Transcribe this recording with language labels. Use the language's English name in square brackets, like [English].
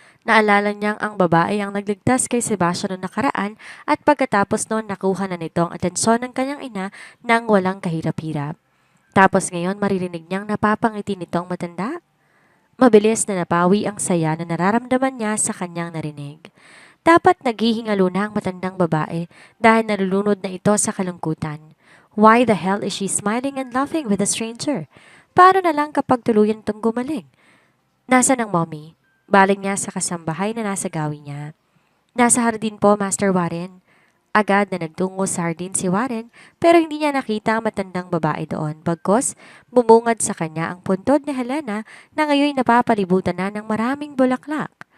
[Filipino] Naalala niyang ang babae ang nagligtas kay Sebastian noong nakaraan at pagkatapos noon nakuha na nito ang atensyon ng kanyang ina nang walang kahirap-hirap. Tapos ngayon maririnig niyang napapangiti nitong matanda? Mabilis na napawi ang saya na nararamdaman niya sa kanyang narinig. Dapat naghihingalo na ang matandang babae dahil nalulunod na ito sa kalungkutan. [English] Why the hell is she smiling and laughing with a stranger? [Filipino] Paano na lang kapag tuluyan itong gumaling? Nasaan ang mommy? Baling niya sa kasambahay na nasa gawi niya. Nasa hardin po, Master Warren. Agad na nagtungo sa hardin si Warren pero hindi niya nakita ang matandang babae doon. Bagkos, bumungad sa kanya ang puntod ni Helena na ngayon napapalibutan na ng maraming bulaklak.